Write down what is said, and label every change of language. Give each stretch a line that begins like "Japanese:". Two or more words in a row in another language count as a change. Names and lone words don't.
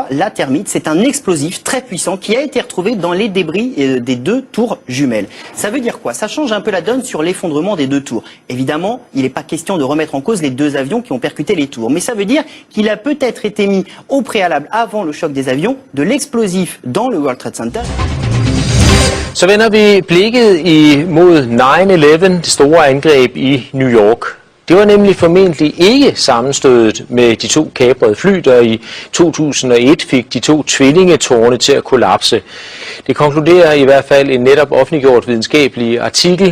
French: La termite, c'est un explosif très puissant qui a été retrouvé dans les débris des deux tours jumelles. Ça veut dire quoi? Ça change un peu la donne sur l'effondrement des deux tours. Évidemment, il n'est pas question de remettre en cause les deux avions qui ont percuté les tours. Mais ça veut dire qu'il a peut-être été mis au préalable, avant le choc des avions, de l'explosif dans le World Trade Center.
Danish: Så vender vi blikket imod 9/11, det store angreb i New York. Det var nemlig formentlig ikke sammenstødet med de to kaprede fly, der i 2001 fik de to tvillingetårne til at kollapse. Det konkluderer i hvert fald en netop offentliggjort videnskabelig artikel.